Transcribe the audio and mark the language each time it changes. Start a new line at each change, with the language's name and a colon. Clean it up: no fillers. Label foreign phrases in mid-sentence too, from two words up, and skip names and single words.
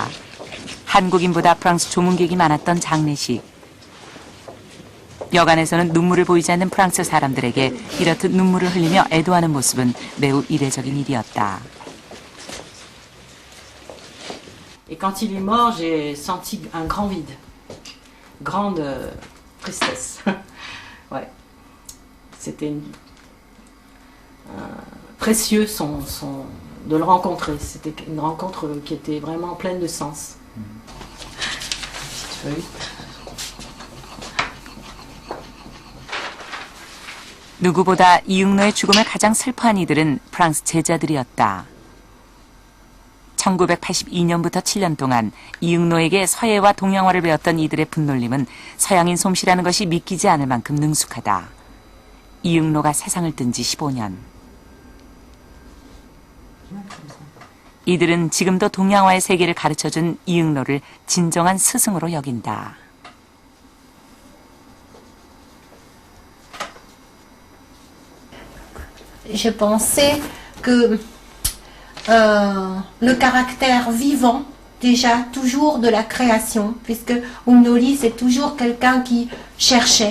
Korean: 한국인보다 프랑스 조문객이 많았던 장례식. 여관에서는 눈물을 보이지 않는 프랑스 사람들에게 이렇듯 눈물을 흘리며 애도하는 모습은 매우 이례적인 일이었다.
French: Et quand il est mort, j'ai senti un grand vide, grande tristesse. Ouais, c'était précieux de le rencontrer. C'était une rencontre qui était vraiment pleine de sens.
Korean: 누구보다 이응노의 죽음을 가장 슬퍼한 이들은 프랑스 제자들이었다. 1982년부터 7년 동안 이응노에게 서예와 동양화를 배웠던 이들의 분놀림은 서양인 솜씨라는 것이 믿기지 않을 만큼 능숙하다. 이응노가 세상을 뜬 지 15년. 이들은 지금도 동양화의 세계를 가르쳐준 이응노를 진정한 스승으로 여긴다.
French: Je pensais que le caractère vivant, déjà, toujours de la création, puisque Umnoli, c'est toujours quelqu'un qui cherchait.